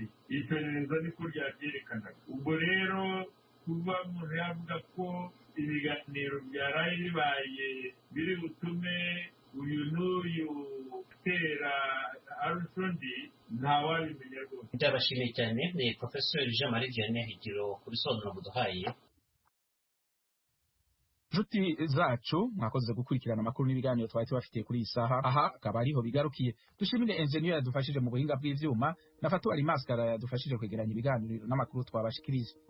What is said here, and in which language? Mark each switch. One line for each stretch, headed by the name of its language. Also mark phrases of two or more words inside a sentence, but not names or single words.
Kinyarwanda: Iperereza niko ryabyerekanaga. Ubwo rero kuba umuntu yavuga ko ibiganiro byaraye bibaye biri butume uyu n'uyu utera arusha undi, ntawabimenya rwose. Ndabashimiye cyane. Ni Profeseri Jean Marie Vianney Higiro ku bisobanuro muduhaye. Nshuti zacu, mwakoze gukurikirana amakuru n'ibiganiro twari tubafitiye kuri iyi saha. Aha akaba ariho bigarukiye.
Rundi: Dushimire engineer yadufashije mu buhinga bw'ivyuma, na Fatu Alimaskara yadufashije kwegeranya ibiganiro n'amakuru twabashikirije.